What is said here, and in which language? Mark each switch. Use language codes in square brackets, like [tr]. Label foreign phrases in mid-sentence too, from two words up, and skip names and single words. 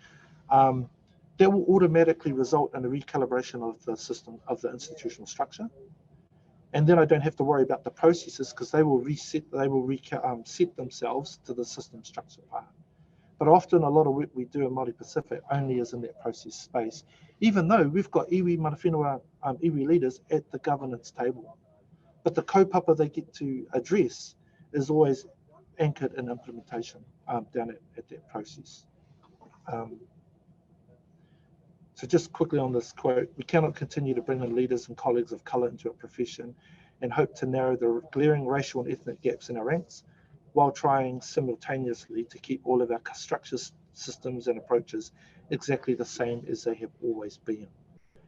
[en] That will automatically result in a recalibration of the system, of the institutional structure. And then I don't have to worry about the processes because they will set themselves to the system structure part. But often a lot of work we do in Māori Pacific only is in that process space, even though we've got iwi-Māori iwi leaders at the governance table. But the kaupapa they get to address is always anchored in implementation down at that process. So just quickly on this quote, we cannot continue to bring in leaders and colleagues of colour into a profession and hope to narrow the glaring racial and ethnic gaps in our ranks while trying simultaneously to keep all of our structures, systems and approaches exactly the same as they have always been.